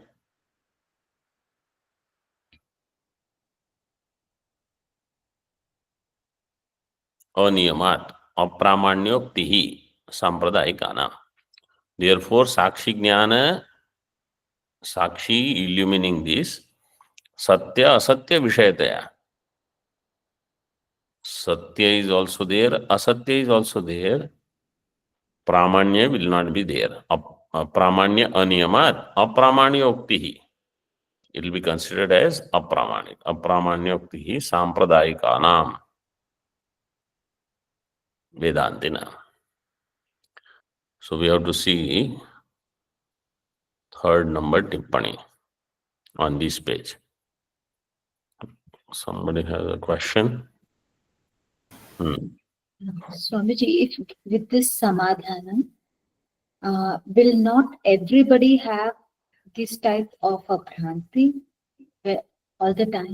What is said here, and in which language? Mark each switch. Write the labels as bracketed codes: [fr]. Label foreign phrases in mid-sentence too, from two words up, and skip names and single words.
[sa] अनियमात् अप्रामाण्योक्ति ही सांप्रदायिकानां. [en] Therefore [sa] साक्षी ज्ञान, साक्षी [en] illumining this, [sa] सत्य असत्य विषयतया, [en] satya is also there, asatya is also there, pramanya will not be there. [sa] प्रामाण्य अनियमात् अप्रामाण्योक्तिहि, [en] it will be considered as apramanic. [sa] अप्रामाण्योक्तिहि साम्प्रदायिकानाम् वेदान्तिन. [en] So we have to see third number tippani on this page. Somebody has a question? Swamiji, if with this samadhanam, will not everybody have this type of a bhranti all the time?